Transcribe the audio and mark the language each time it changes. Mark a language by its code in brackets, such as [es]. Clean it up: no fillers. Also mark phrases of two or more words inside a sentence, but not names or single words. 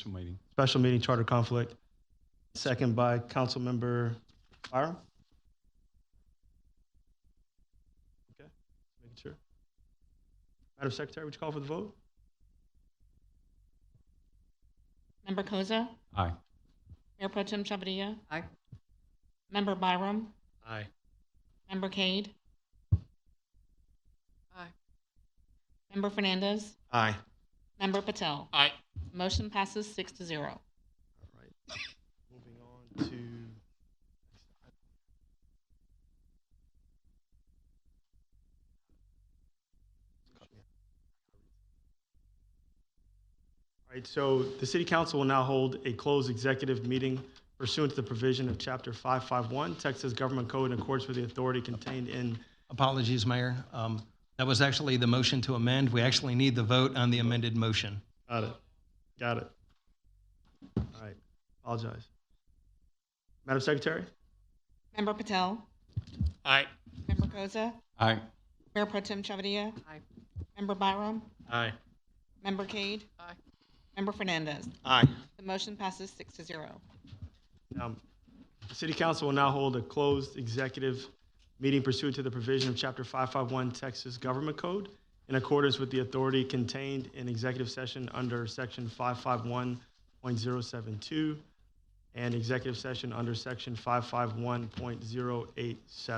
[en] Special meeting charter conflict. Second by Councilmember Byram. Okay, making sure. Madam Secretary, would you call for the vote? Member Koza? Aye. Mayor Pro Tem Chavadilla? Aye. Member Byram? Aye. Member Cade? Aye. Member Fernandez? Aye. Member Patel? Aye. Motion passes 6-0. All right. Moving on to. All right, so the City Council will now hold a closed executive meeting pursuant to the provision of Chapter 551, Texas Government Code, in accordance with the authority contained in. Apologies, Mayor. That was actually the motion to amend. We actually need the vote on the amended motion. Got it. Got it. All right. Apologize. Madam Secretary? Member Patel? Aye. Member Koza? Aye. Mayor Pro Tem Chavadilla? Aye. Member Byram? Aye. Member Cade? Aye. Member Fernandez? Aye. The motion passes 6-0. The City Council will now hold a closed executive meeting pursuant to the provision of Chapter 551 Texas Government Code in accordance with the authority contained in executive session under Section 551.072 and executive session under Section 551.087.